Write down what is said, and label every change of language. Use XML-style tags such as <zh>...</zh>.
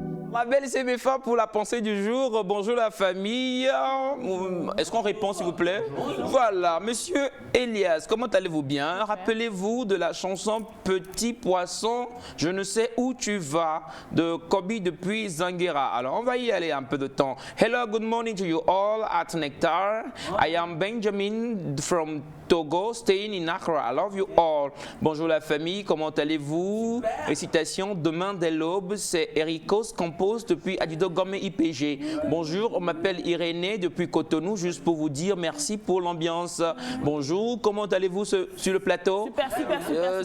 <fr>Ma belle Séméfa pour la pensée du jour. Bonjour la famille. Est-ce qu'on répond s'il vous plaît? Voilà, monsieur Elias, comment allez-vous bien? Rappelez-vous de la chanson Petit Poisson, je ne sais où tu vas de Kobe depuis Zanguera. Alors on va y aller un peu de temps.</fr> <en>Hello, good morning to you all at Nectar. I am Benjamin from Togo, staying in Accra. I love you all.</en> <fr>Bonjour la famille, comment allez-vous? Récitation demain dès l'aube, c'est Ericos compose depuis Adido Gome IPG. Bonjour, on m'appelle Irénée depuis Cotonou, juste pour vous dire merci pour l'ambiance. Bonjour, comment allez-vous sur le plateau? Super.</fr>